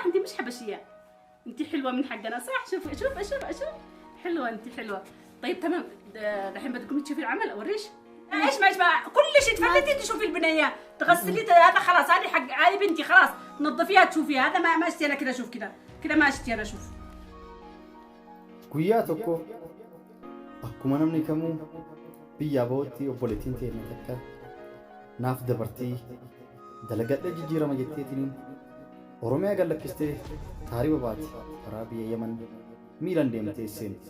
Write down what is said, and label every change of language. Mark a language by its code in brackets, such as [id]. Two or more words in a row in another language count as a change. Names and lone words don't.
[ar] انت مش حبشية. انت حلوة من حقنا صح؟ شوف شوف اشوف حلوة انت حلوة. طيب تمام الحين بدكم تشوفي العمل اوريش؟ ايش ما كل شيء تفلتي تشوفي البنيه تغسلي هذا خلاص. هذه حق هذه بنتي خلاص تنظفيها تشوفيها. هذا ما اشتي انا كذا. شوف كذا ما اشتي انا. شوف [om] guyyaa tokko akkuma namni kamuu biyyaa ba'utti obboleettiin teenya takka naaf dabartii dalagadhee jijjiirama jetteetiniin Oromiyaa gallakkistee taariba baati karaa biyya Yaman miilan deemtee seenti.